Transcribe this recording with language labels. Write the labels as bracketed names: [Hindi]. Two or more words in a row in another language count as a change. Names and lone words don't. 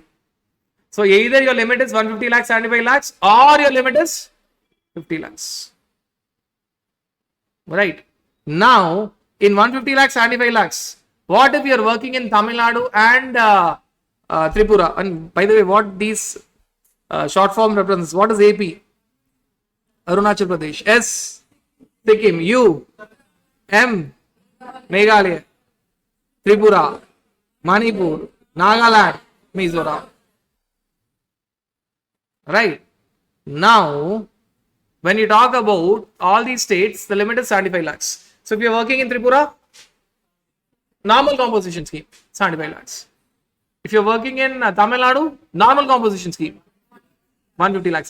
[English] So either your limit is 150 lakhs, 75 lakhs, or your limit is 50 lakhs. Right. Now, in 150 lakhs, 75 lakhs, what if you are working in Tamil Nadu and Tripura? And by the way, what these short form represents? What is AP? Arunachal Pradesh. S, Sikkim. U, M, Meghalaya. Tripura, Manipur, Nagaland, Mizoram. Right. Now, when you talk about all these states, the limit is 75 lakhs. So if you're working in Tripura, normal composition scheme, 75 lakhs. If you're working in Tamil Nadu, normal composition scheme, 150 lakhs.